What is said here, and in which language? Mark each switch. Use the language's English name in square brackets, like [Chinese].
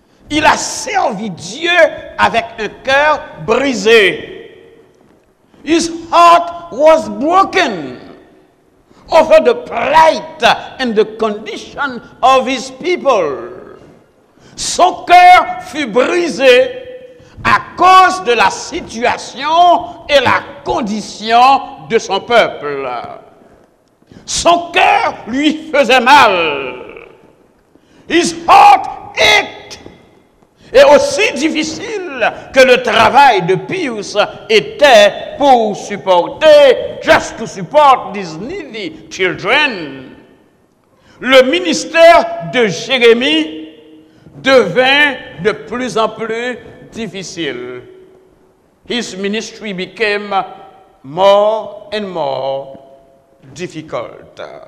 [French] Il a servi Dieu avec un cœur brisé. [English] His heart was broken over the plight and the condition of his people. [French] Son cœur fut brisé à cause de la situation et la condition de son peuple. Son cœur lui faisait mal. [English] His heart ached. [French] Et aussi difficile que le travail de Pius était pour supporter, [English] just to support these needy children, [French] le ministère de Jérémie devint de plus en plus difficile. [English] His ministry became more and more difficult.